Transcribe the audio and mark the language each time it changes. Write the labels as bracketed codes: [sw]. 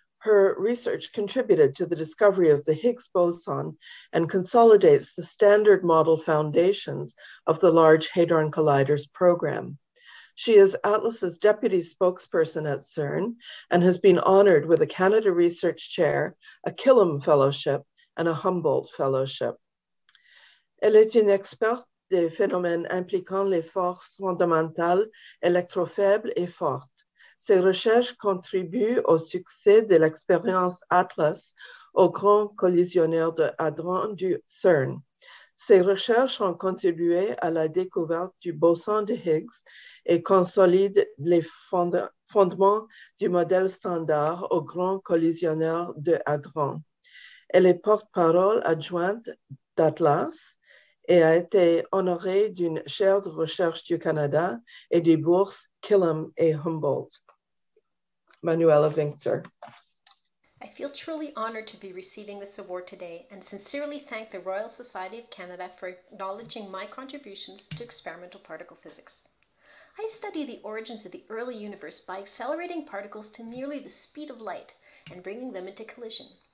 [en] Her research contributed to the discovery of the Higgs boson and consolidates the standard model foundations of the Large Hadron Colliders program. She is Atlas's deputy spokesperson at CERN and has been honored with a Canada Research Chair, a Killam Fellowship, and a Humboldt Fellowship. [fr] Elle est une experte des phénomènes impliquant les forces fondamentales électrofaibles et fortes. Ses recherches contribuent au succès de l'expérience ATLAS au Grand Collisionneur de Hadrons du CERN. Ces recherches ont contribué à la découverte du boson de Higgs et consolident les fondements du modèle standard au Grand Collisionneur de Hadrons. Elle est porte-parole adjointe d'ATLAS et a été honorée d'une chaire de recherche du Canada et des bourses Killam et Humboldt. Manuela Vinceter. [en] I feel truly honored to be receiving this award today and sincerely thank the Royal Society of Canada for acknowledging my contributions to experimental particle physics. I study the origins of the early universe by accelerating particles to nearly the speed of light and bringing them into collision.